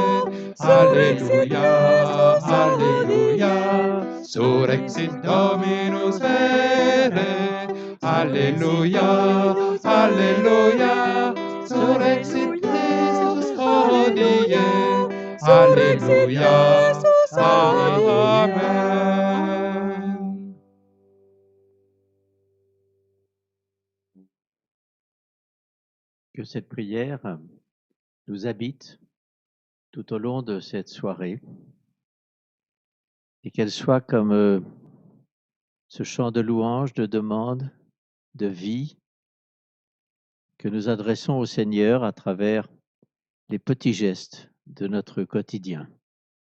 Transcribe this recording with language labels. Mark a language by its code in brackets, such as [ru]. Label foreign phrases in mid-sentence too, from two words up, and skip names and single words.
[la] Alleluia, Alleluia, surrexit Dominus vere. Alleluia, Alleluia, surrexit Christus hodie. Alleluia, Amen. [fr] Que cette prière nous habite tout au long de cette soirée et qu'elle soit comme ce chant de louange, de demande, de vie que nous adressons au Seigneur à travers les petits gestes de notre quotidien.